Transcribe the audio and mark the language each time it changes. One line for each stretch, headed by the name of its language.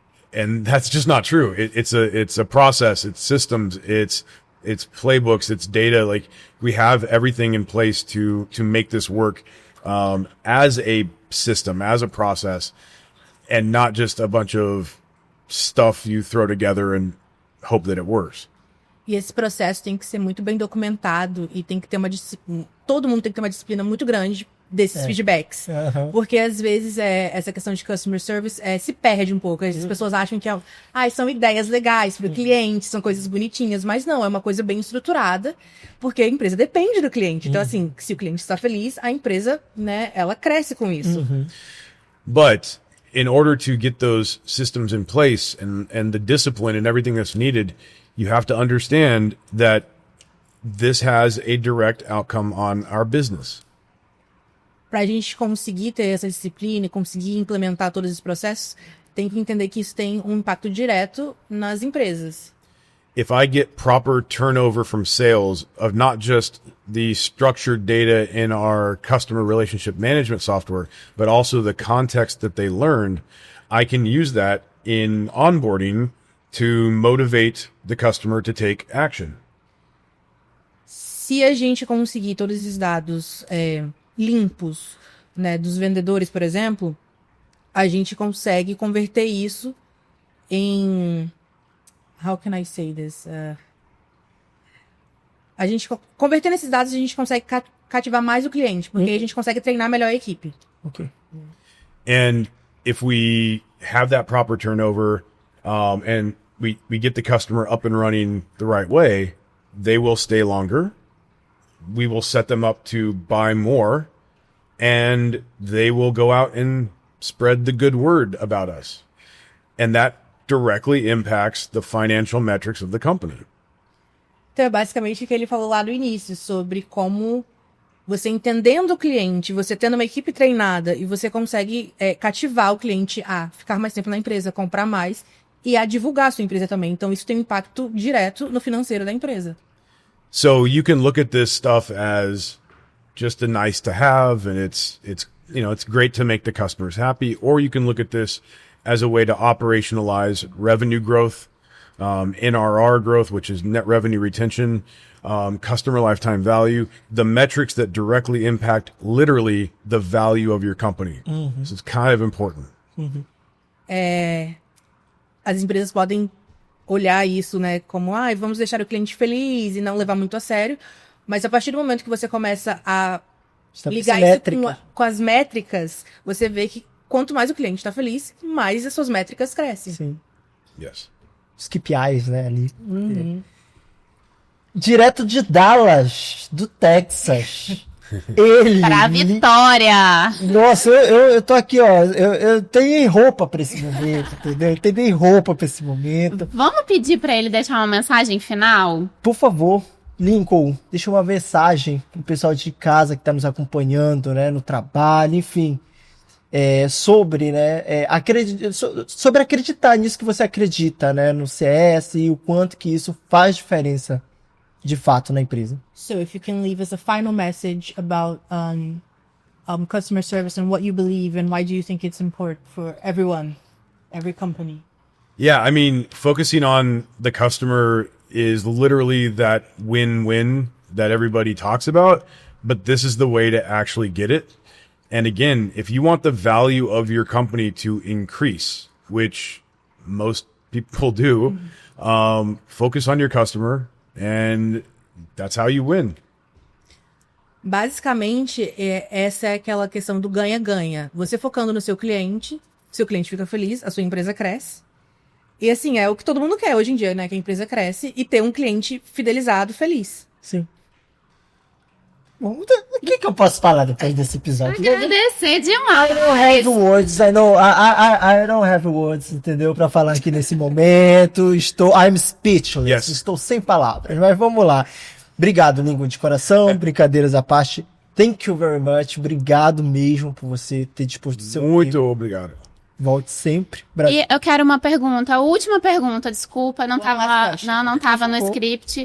English: And that's just not true. It's a process. It's systems. It's playbooks. It's data. Like, we have everything in place to make this work, as a system, as a process, and not just a bunch of stuff you throw together and hope that it works.
Portuguese: E esse processo tem que ser muito bem documentado e tem que ter todo mundo tem que ter uma disciplina muito grande desses feedbacks. Porque às vezes essa questão de customer service se perde um pouco. As pessoas acham que são ideias legais para o cliente, são coisas bonitinhas, mas não, é uma coisa bem estruturada, porque a empresa depende do cliente. Então, assim, se o cliente está feliz, a empresa, né, ela cresce com isso.
English: But in order to get those systems in place and the discipline and everything that's needed, you have to understand that this has a direct outcome on our business.
Portuguese: Para a gente conseguir ter essa disciplina e conseguir implementar todos esses processos, tem que entender que isso tem um impacto direto nas empresas.
English: If I get proper turnover from sales of not just the structured data in our customer relationship management software, but also the context that they learned, I can use that in onboarding to motivate the customer to take action.
Portuguese: Se a gente conseguir todos esses dados limpos, né, dos vendedores, por exemplo, a gente consegue converter isso em...
English: How can I say this?
Portuguese: A gente, convertendo esses dados, a gente consegue cativar mais o cliente, porque a gente consegue treinar melhor a equipe.
English: Okay. And if we have that proper turnover, and we get the customer up and running the right way, they will stay longer. We will set them up to buy more, and they will go out and spread the good word about us. And that directly impacts the financial metrics of the company.
Portuguese: Então, é basicamente o que ele falou lá no início, sobre como você entendendo o cliente, você tendo uma equipe treinada e você consegue cativar o cliente a ficar mais tempo na empresa, comprar mais e a divulgar a sua empresa também. Então, isso tem um impacto direto no financeiro da empresa.
English: So you can look at this stuff as just a nice to have, and it's great to make the customers happy, or you can look at this as a way to operationalize revenue growth, NRR growth, which is net revenue retention, customer lifetime value, the metrics that directly impact literally the value of your company. This is kind of important.
Portuguese: As empresas podem olhar isso, né, como, vamos deixar o cliente feliz e não levar muito a sério, mas a partir do momento que você começa a ligar isso com as métricas, você vê que quanto mais o cliente está feliz, mais as suas métricas crescem. Sim.
English: Yes.
Portuguese: Os KPIs, né, ali. Direto de Dallas, do Texas. Ele. Pra Vitória! Nossa, eu tô aqui, ó. Eu tenho roupa pra esse momento, entendeu? Eu tenho roupa pra esse momento. Vamos pedir pra ele deixar uma mensagem final? Por favor, Lincoln, deixa uma mensagem pro pessoal de casa que tá nos acompanhando, né, no trabalho, enfim. Sobre, né, sobre acreditar nisso que você acredita, né, no CS e o quanto que isso faz diferença de fato na empresa.
English: So if you can leave us a final message about customer service and what you believe and why do you think it's important for everyone, every company? Yeah, I mean, focusing on the customer is literally that win-win that everybody talks about, but this is the way to actually get it. And again, if you want the value of your company to increase, which most people do, focus on your customer, and that's how you win.
Portuguese: Basicamente, essa é aquela questão do ganha-ganha. Você focando no seu cliente fica feliz, a sua empresa cresce. E assim, é o que todo mundo quer hoje em dia, né? Que a empresa cresce e ter um cliente fidelizado, feliz. Sim. Bom, o que eu posso falar depois desse episódio? Agradecer
English: I
Portuguese: demais.
English: don't have words, I don't have words,
Portuguese: entendeu? Pra falar aqui nesse momento.
English: I'm speechless. Yes.
Portuguese: Estou sem palavras, mas vamos lá. Obrigado, Lincoln, de coração. Brincadeiras à parte.
English: Thank you very much.
Portuguese: Obrigado mesmo por você ter disposto o seu Muito tempo. obrigado. Volte sempre. E eu quero uma pergunta, a última pergunta, desculpa, não tava no script.